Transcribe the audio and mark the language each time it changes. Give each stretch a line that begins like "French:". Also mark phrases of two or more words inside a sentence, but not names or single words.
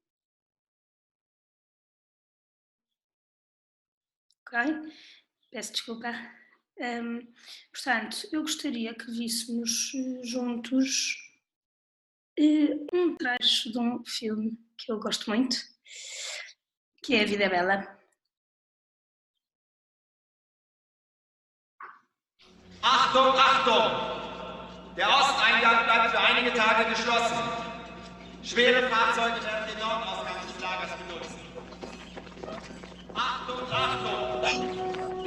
Portuguese: Ok? Peço desculpa. Portanto, eu gostaria que víssemos juntos um trecho de um filme que eu gosto muito, que é A Vida é Bela.
German: Achtung, Achtung! Der Osteingang bleibt für einige Tage geschlossen. Schwere Fahrzeuge werden den Nordausgang des Lagers benutzen. Achtung, Achtung!